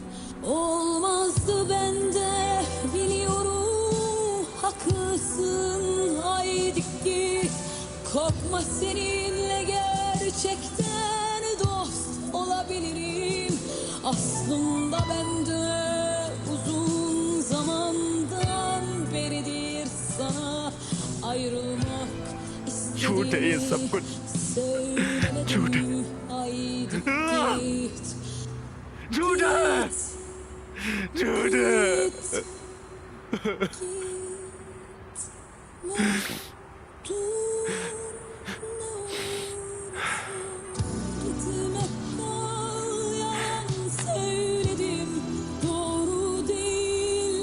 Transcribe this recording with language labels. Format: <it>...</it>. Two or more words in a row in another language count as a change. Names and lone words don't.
<tr>Olmazdı bende, biliyorum, haklısın, haydi git. Korkma, seninle gerçekten dost olabilirim. Aslında bende uzun zamandan beridir sana ayrılmak</tr> <hi>झूठ है ये सब</hi> <tr>istedim.</tr> <hi>कुछ, झूठ है,</hi> <tr>Söylemedim, haydi git.</tr> <hi>झूठ है, झूठ है।</hi> <tr>Gitme kal, yalan söyledim, doğru değil.</tr>